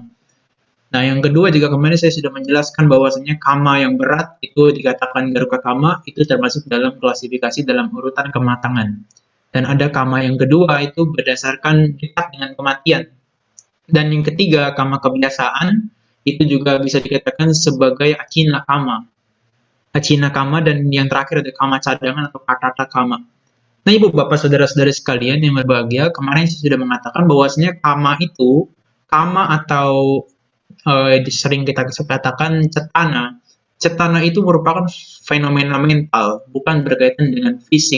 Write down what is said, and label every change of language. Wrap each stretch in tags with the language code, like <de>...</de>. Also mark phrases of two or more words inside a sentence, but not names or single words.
<id>Nah, yang kedua juga kemarin saya sudah menjelaskan bahwasanya kama yang berat itu dikatakan</id> <pi>garuka kama,</pi> <id>itu termasuk dalam klasifikasi dalam urutan kematangan. Dan ada kama yang kedua itu berdasarkan dekat dengan kematian. Dan yang ketiga, kama kebiasaan, itu juga bisa dikatakan sebagai</id> <pi>acina kama. Acina kama,</pi> <id>dan yang terakhir ada kama cadangan atau</id> <pi>katata kama.</pi> <id>Nah, ibu bapak saudara-saudara sekalian yang berbahagia, kemarin saya sudah mengatakan bahwasanya kama atau sering kita katakan cetana. Cetana itu merupakan fenomena mental, bukan berkaitan dengan fisik.</id>